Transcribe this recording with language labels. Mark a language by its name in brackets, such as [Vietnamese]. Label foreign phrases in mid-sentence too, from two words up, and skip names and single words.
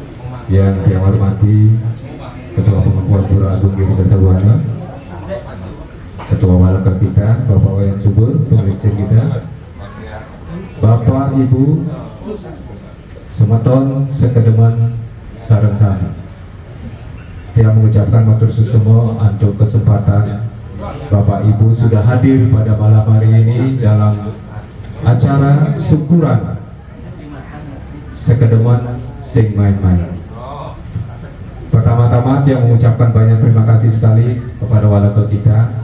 [Indonesian] Yang saya hormati Ketua Pengepul Puro Agung Giri Kertabuana, Ketua Walaka kita, Bapak Wayan Subur, Pengurus kita, Bapak Ibu, [Balinese] Semeton Sukodeman sareng sami. [Indonesian] Saya mengucapkan [Balinese] matur suksema [Indonesian] untuk kesempatan Bapak Ibu sudah hadir pada malam hari ini dalam acara syukuran Sukodeman sing main-main. Pertama-tama saya mengucapkan banyak terima kasih sekali kepada walaka kita.